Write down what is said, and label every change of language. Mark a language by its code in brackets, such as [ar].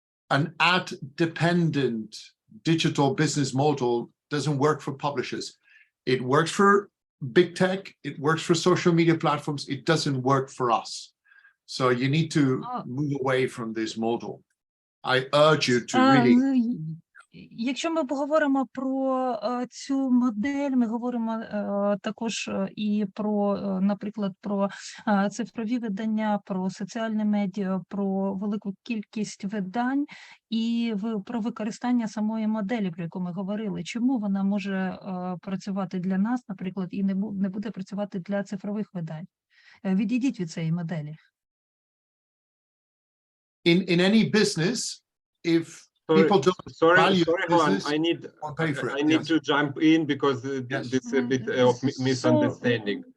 [en] An ad-dependent digital business model doesn't work for publishers. It works for big tech, it works for social media platforms, it doesn't work for us. So you need to move away from this model. I urge you to really... [uk] Якщо ми поговоримо про цю модель, ми говоримо також і про, наприклад, про цифрові видання, про соціальні медіа, про велику кількість видань і про використання самої моделі, про яку ми говорили. Чому вона може працювати для нас, наприклад, і не буде працювати для цифрових видань? Відійдіть від цієї моделі. [en] In any business, if people don't value Juan, business, I need to jump in because this is a bit of misunderstanding.